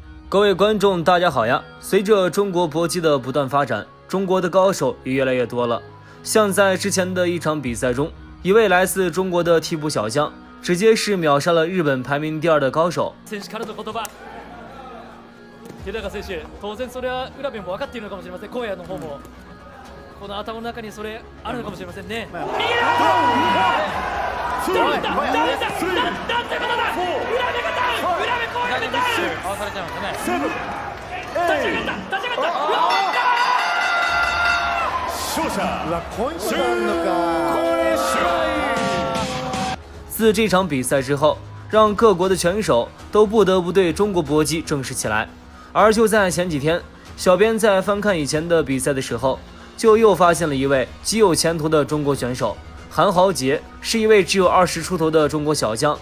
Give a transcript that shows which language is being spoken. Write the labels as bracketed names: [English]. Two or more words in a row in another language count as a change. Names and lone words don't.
[Chinese] 各位观众，大家好呀！随着中国搏击的不断发展，中国的高手也越来越多了。像在之前的一场比賽中，一位来自中国的替补小将，直接是秒杀了日本排名第2的高手。 [Japanese] 選手からの言葉、日高選手、当然それは浦部も分かっているのかもしれません。荒野の方もこの頭の中にそれあるのかもしれませんね。倒れた、なんてことだ！浦部が倒れ、浦部荒野で倒れ。合わされちゃいましたね。立ち上がった、立ち上がった。勝者。うわ、こういうことあるのか。 [Chinese] 自这场比赛之后，让各国的拳手都不得不对中国搏击正视起来。而就在前几天，小编在翻看以前的比赛的时候，就又发现了一位极有前途的中国选手韩豪杰，是一位只有20出头的中国小将。